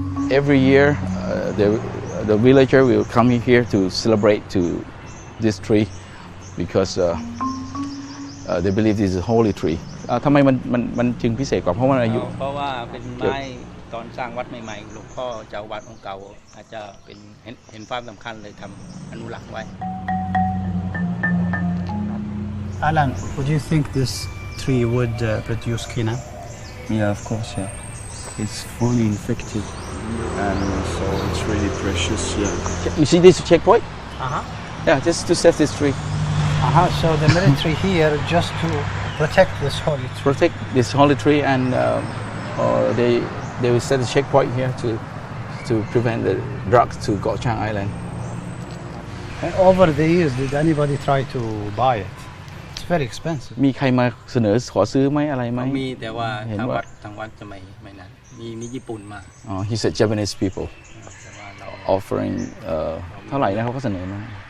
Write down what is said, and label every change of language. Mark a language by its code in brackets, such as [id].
[en] Every year, the villager will come here to celebrate to this tree because they believe this is a holy tree. [th] ทำไมมันจึงพิเศษกว่าเพราะว่าอายุ เพราะว่าเป็นไม้ตอนสร้างวัดใหม่ๆหลวงพ่อเจ้าวัดองค์เก่าอาจจะเป็นเห็นความสำคัญเลยทำอนุรักษ์ไว้ [en] Alan, would you think this tree would produce quina? Yeah, of course, yeah. It's fully infected and so it's really precious, yeah. You see this checkpoint? Uh-huh. Yeah, just to set this tree. Uh-huh, so the military here just to protect this holy tree. Protect this holy tree, and they will set a checkpoint here to prevent the drugs to Gochang Island. And over the years, did anybody try to buy it? It's very expensive. [th] มีใครมาเสนอขอซื้อไหมอะไรไหม มีแต่ว่าทางวัดจะไม่นั้นมีญี่ปุ่นมา [en] He said Japanese people offering [th] เท่าไหร่นะเขาเสนอมา